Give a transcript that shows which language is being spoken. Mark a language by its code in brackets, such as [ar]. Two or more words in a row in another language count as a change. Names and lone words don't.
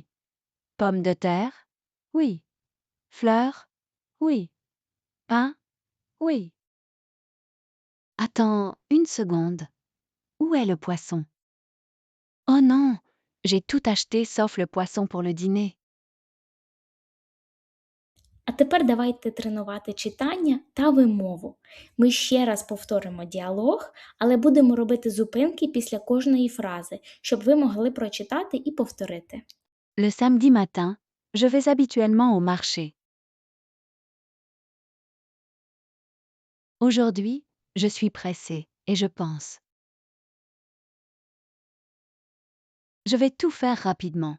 [fr] Pommes de terre? Oui. Fleurs? Oui. Pain? Oui. Attends une seconde. Où est le poisson? Oh non! J'ai tout acheté sauf le poisson pour le dîner. [uk] А тепер давайте тренувати читання та вимову. Ми ще раз повторимо діалог, але будемо робити зупинки після кожної фрази, щоб ви могли прочитати і повторити. [fr] Le samedi matin, je vais habituellement au marché. Aujourd'hui, je suis pressée et je pense. Je vais tout faire rapidement.